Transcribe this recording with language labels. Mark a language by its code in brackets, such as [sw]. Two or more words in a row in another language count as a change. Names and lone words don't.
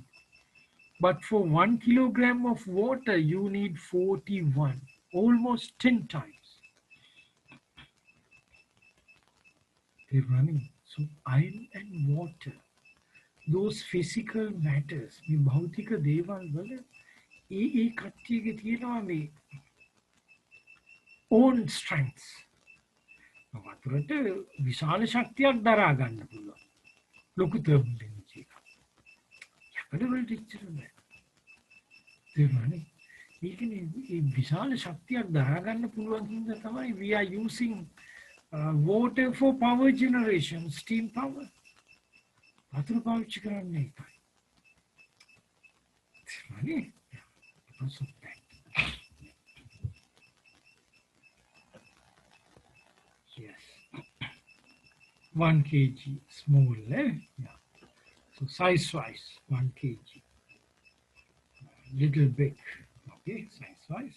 [en] But for 1 kilogram of water, you need 41, almost 10 times. They're running. So iron and water, those physical matters, [si] මේ භෞතික දේවල් වල ඒ කට්ටියගේ තියෙනවා මේ [en] own strengths. [si] වතුරට විශාල ශක්තියක් දරා ගන්න පුළුවන්. ලොකු [en] thermal energy [si] එකක්. යකඩ වලට ඉච්චර නෑ. තේරුණානේ? ඒ කියන්නේ මේ විශාල ශක්තියක් දරා ගන්න පුළුවන් හින්දා තමයි [en] we are using water for power generation, steam power. [si] වතුර පාවිච්චි කරන්නේ ඒකයි. තේරුණානේ? [en] Because of that. Yes. 1 kg small, eh? Yeah. So size wise, 1 kg. Little big, okay, size wise.